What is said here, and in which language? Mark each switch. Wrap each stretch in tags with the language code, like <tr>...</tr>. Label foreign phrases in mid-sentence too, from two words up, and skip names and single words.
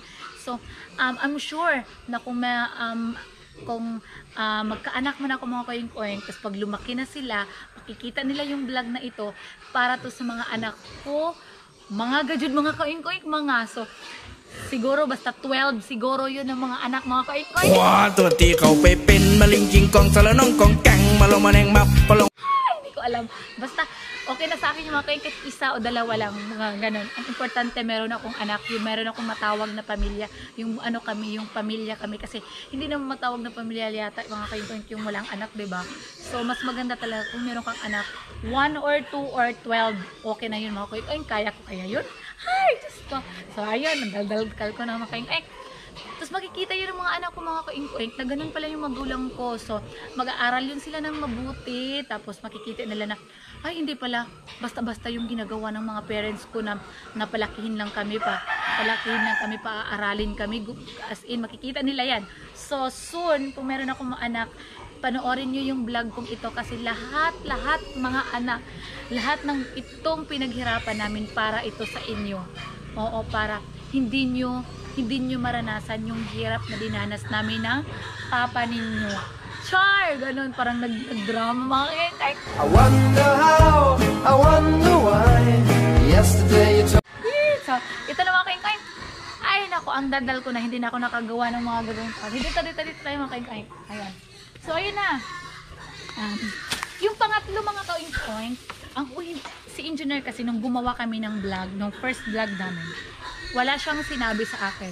<tl>So, I'm sure na kung magkaanak man ako mga kaink-oink, tapos pag lumaki na sila, makikita nila yung vlog na ito para to sa mga anak ko, mga gajud mga kaink-oink, mga. So, siguro basta 12 siguro yun ng mga anak mga kaink-oink. ตัวที่เขาไปเป็นมะลิงจิงกองสารน้องกองแกงมาลงมาแนงมาปลง Hindi ko alam. Basta okay na sa akin yung mga kaink, isa o dalawa lang, mga ganun. Ang importante meron akong anak, meron akong matawag na pamilya, yung yung pamilya kami, kasi hindi naman matawag na pamilya yata mga kaink yung walang anak, 'di ba? So mas maganda talaga kung meron kang anak, 1 or 2 or 12, okay na yun mga kaink. Kaya ko kaya yun. Hi, just ko. So ayun, nagdaldal ko na mga kaink. Tapos makikita yun ng mga anak ko mga kaink-oink na ganun pala yung magulang ko. So, mag-aaral yun sila ng mabuti. Tapos makikita nila na, ay hindi pala, basta-basta yung ginagawa ng mga parents ko na palakihin lang kami pa. Aaralin kami.</tl> <en>As in,</en> <tl>makikita nila yan. So, soon, kung meron akong mga anak, panoorin nyo yung vlog kong ito kasi lahat mga anak, lahat ng itong pinaghirapan namin para ito sa inyo. Oo, para hindi nyo maranasan yung hirap na dinanas namin ng papa ninyo. Char! Ganun, parang nag-drama mga kaink.</tl> <en>I wonder how, I wonder why, yesterday you told</en> <tl>So, ito na mga kaink. Ay, naku, ang dadal ko na, hindi na ako nakagawa ng mga gagawin pa. Dito tayo mga kaink. Ayan. So, ayun na. Yung pangatlo mga kaink, si engineer kasi nung gumawa kami ng vlog, nung first vlog namin, wala siyang sinabi sa akin.</tl>